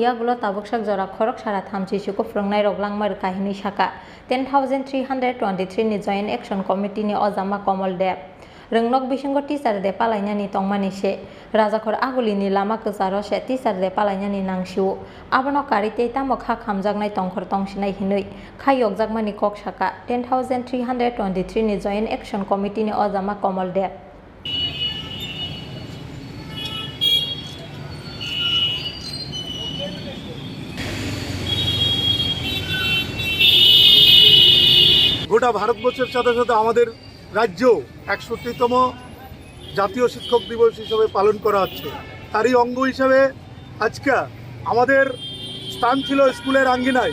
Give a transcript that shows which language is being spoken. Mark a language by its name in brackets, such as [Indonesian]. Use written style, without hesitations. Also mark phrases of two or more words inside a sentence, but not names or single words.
[Kok Borok] yagulo tabuksak jora khorok sara thamchichuko Phrwngnairok langmari kahini saka 10,323 ni [English] joint action committee [Kok Borok] ni ojama Kamal de Phrwngnok bisingo teacher de palainani tongmani se Rajakhora Agulini lama kwcharo se teacher de palainani nangsiu abono karite tamo kha khamjaknai tongkhor tongsinai hinui khayokjakmani kok saka 10,323 ni [English] joint action committee [Kok Borok] ni ojama Kamal de [Bangla] গোটা ভারতবর্ষের সাথে সাথে আমাদের রাজ্য ৬১তম জাতীয় শিক্ষক দিবস হিসেবে পালন করা হচ্ছে তারই অঙ্গ হিসেবে আজকে আমাদের স্থান ছিল স্কুলের আঙ্গিনায়।